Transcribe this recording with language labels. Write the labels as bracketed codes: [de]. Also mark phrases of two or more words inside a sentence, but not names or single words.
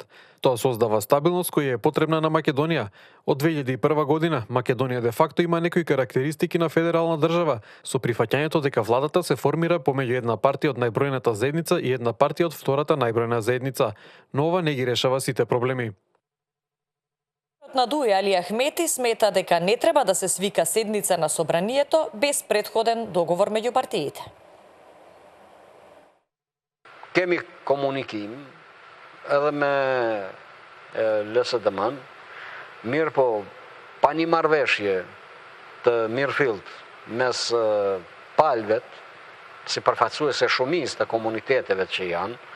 [mk] Тоа создава стабилност која е потребна на Македонија. Од 2001 година Македонија де факто има некои карактеристики на федерална држава, со прифаќањето дека владата се формира помеѓу една партија од најбројната заедница и една партија од втората најбројна заедница, но ова не ги решава сите проблеми. На Дуј Али Ахмети смета дека не треба да се свика седница на собранието без предходен договор меѓу партиите. [sq] Kemi komunikim edhe me LSDM-n, mirë po pa një marrëveshje të mirëfillt mes palëve, si përfaqësuese shumicë të komuniteteve që janë,